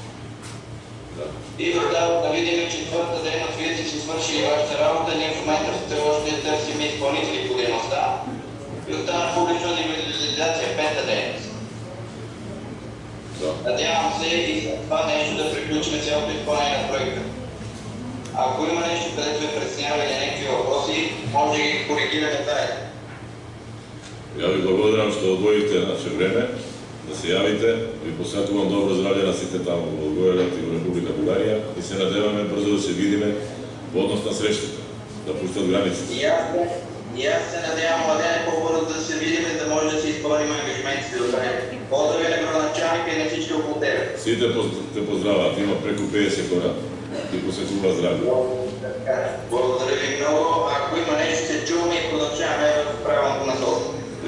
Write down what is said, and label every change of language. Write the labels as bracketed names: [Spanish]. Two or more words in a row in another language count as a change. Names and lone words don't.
[Bulgarian] И да видим четвърта дейност, вие сте си свършили вашата работа, ние в момента все още търсим изпълнители по дейността. И остана публична индивидуализация, пета дейност. Надявам се и за това нещо да приключим цялото изпълнение на проекта. Ако има нещо, където е преценявали някакви въпроси, може да ги коригираме заедно. [Macedonian] Ја ви благодарам што одвоите наше време да се јавите. Ви посакувам добро здравје на сите таму во Благоевград и во Република Бугарија и се надеваме брзо да се видиме во однос на срештата, да пуштат границите. [Bulgarian] И аз се надявам, Младене, по-бързо да се видим, да може да се изпълним ангажиментите до края. Поздрави на градоначалника и на всички около тебе. [Macedonian] Сите те поздрават, има преку 50 хора. Ти посекува здравје. [Bulgarian] Благодаря ви много. Ако има нещо, се чуваме и продължаваме в правилното насока.